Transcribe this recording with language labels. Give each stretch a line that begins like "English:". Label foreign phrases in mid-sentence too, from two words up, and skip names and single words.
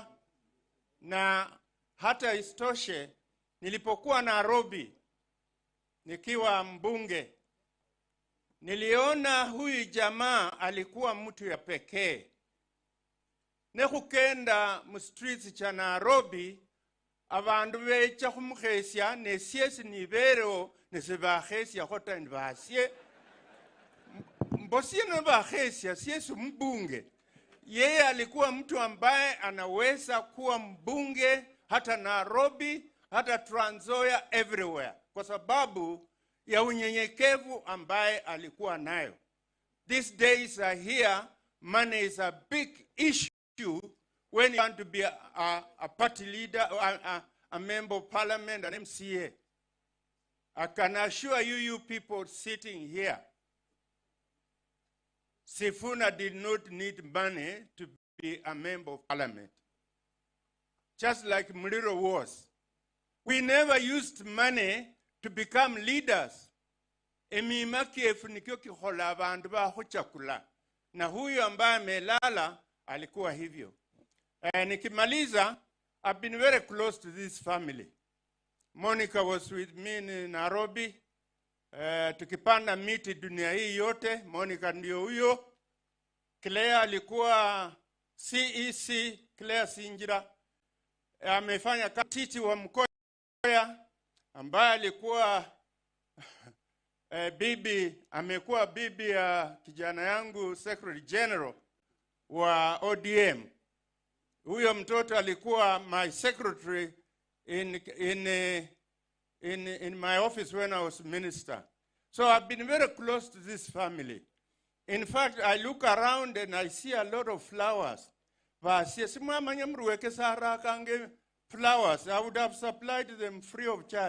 Swahili: Na hata isitoshe, nilipokuwa Nairobi nikiwa mbunge, niliona huyu jamaa alikuwa mtu ya pekee.
Luyia: Nekukenda mu streets cha Nairobi, abandu becha kumukhesia nesiesi nibereo nesibakhesia khota nibasye. Mbosie nibakhesia siesi mbunge.
Swahili: Yeye alikuwa mtu ambaye anaweza kuwa mbunge hata Nairobi, hata Trans Nzoia, everywhere, kwa sababu ya unyenyekevu ambaye alikuwa nayo.
English: These days are here, money is a big issue when you want to be a party leader, a member of parliament, an MCA. I can assure you people sitting here, Sifuna did not need money to be a member of parliament. Just like Muliro was. We never used money to become leaders.
Luyia: Emima kiefunikio kihola abandu baho chakula.
Swahili: Na huyu ambaye amelala alikuwa hivyo. Nikimaliza,
English: I've been very close to this family. Monica was with me in Nairobi.
Swahili: Tukipanda miti dunia hii yote, Monica ndio huyo. Claire alikuwa CEC, Claire Sinjira. Amefanya katiti wa Mkoya, ambaye alikuwa amekuwa bibi ya kijana yangu
English: Secretary General
Swahili: wa ODM. Huyo mtoto alikuwa
English: my secretary in my office when I was minister. So I've been very close to this family. In fact, I look around and I see a lot of flowers. Flowers. I would have supplied them free of charge.